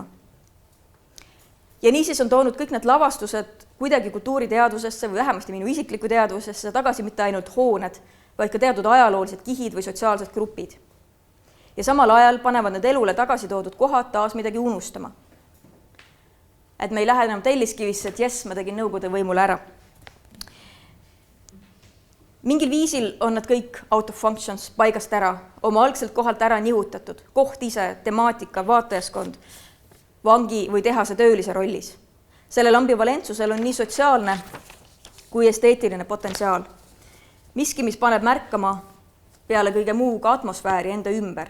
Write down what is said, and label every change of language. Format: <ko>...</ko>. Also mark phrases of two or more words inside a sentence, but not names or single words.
<et>Ja niisiis on toonud kõik need lavastused kuidagi kultuuriteadusesse või vähemasti minu isiklikku teadvusesse tagasi mitte ainult hooned, vaid ka teatud ajaloolised kihid või sotsiaalsed grupid. Ja samal ajal panevad need elule tagasi toodud kohad taas midagi unustama. Et me ei lähe enam telliskivisse, et jess, ma tegin Nõukogude võimule ära. Mingil viisil on nad kõik</et> <en>out of functions</en> <et>paigast ära, oma algselt kohalt ära nihutatud, koht ise, temaatika, vaatajaskond, vangi või tehase töölise rollis. Sellel ambivalentsusel on nii sotsiaalne kui esteetiline potentsiaal. Miski, mis paneb märkama peale kõige muu ka atmosfääri enda ümber.</et>